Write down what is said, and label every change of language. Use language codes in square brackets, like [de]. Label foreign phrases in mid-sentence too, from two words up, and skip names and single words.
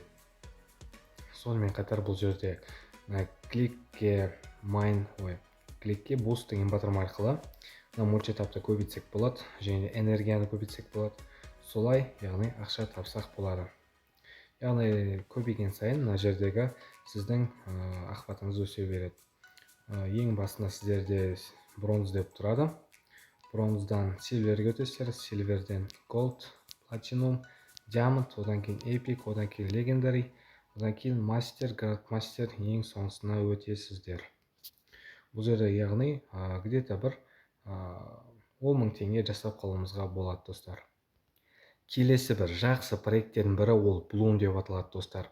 [kk] Сонымен қатар бұл жерде кликке буст деген батырма арқылы мөлшертапты көбейтсек болады, және энергияны көбейтсек болады. Солай, яғни ақша тапсақ болады. Яғни көбейген сайын мына жердегі сіздің ақпатыңыз өсе береді. Ең басында сіздерде бронз деп тұрады. Бронздан сильверге өтесіздер, сильверден [en] gold, platinum, diamond, [kk] одан кейін epic, одан кейін legendary, одан кейін мастер, грандмастер, ең соңғысына өтесіздер. Бұл жерде яғни где-то бір 10 000 теңге жасап қалуымызға болады достар. Келесі бір жақсы проекттердің бірі ол Bloom деп аталады достар.